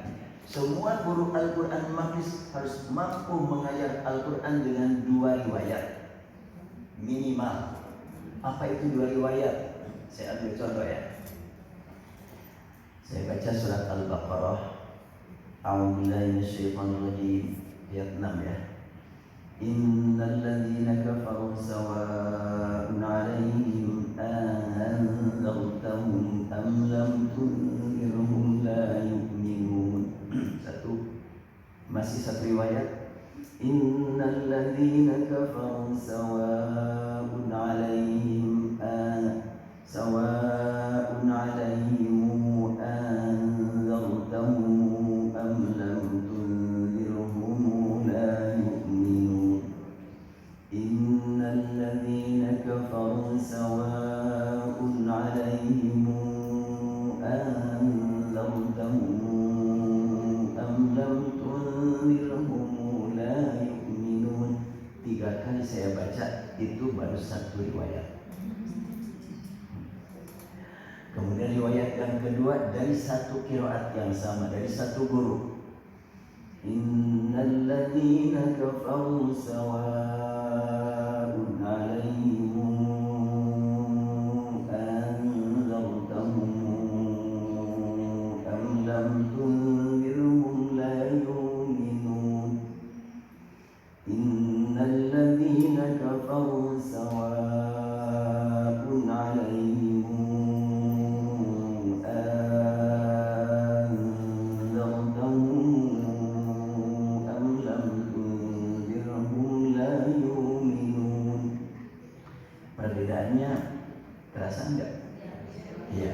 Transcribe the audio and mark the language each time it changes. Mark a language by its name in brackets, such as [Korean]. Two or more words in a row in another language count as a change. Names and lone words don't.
[Indonesian] Semua guru Al-Quran Makris harus mampu mengajar Al-Quran dengan 2 riwayat minimal. Apa itu 2 riwayat? Saya ambil contoh ya. Saya baca surat Al-Baqarah, [Arabic] أعوذ بالله من الشيطان الرجيم, [Indonesian] ayat 6 ya. [Arabic] إن الذين كفروا سواء عليهم أأنذرتهم أم لم تنذرهم لا يؤمنون. [Indonesian] Masih satu riwayat. [Arabic] إن الذين كفروا سواء عليهم سواء عليهم أأنذرتهم أم لم تنذرهم لا يؤمنون. إن الذين كفروا سواء عليهم أأنذرتهم أم لم تنذرهم لا يؤمنون. [Indonesian] 3 kali saya baca, itu baru satu riwayat. Kemudian riwayat yang kedua dari satu qiraat yang sama, dari satu guru. [Arabic] إن الذين كفروا سواء عليهم أأنذرتهم أم لم تنذرهم لا يؤمنون. إن الذين كفروا سواء عليهم [Indonesian] perbedaannya terasa enggak? Iya.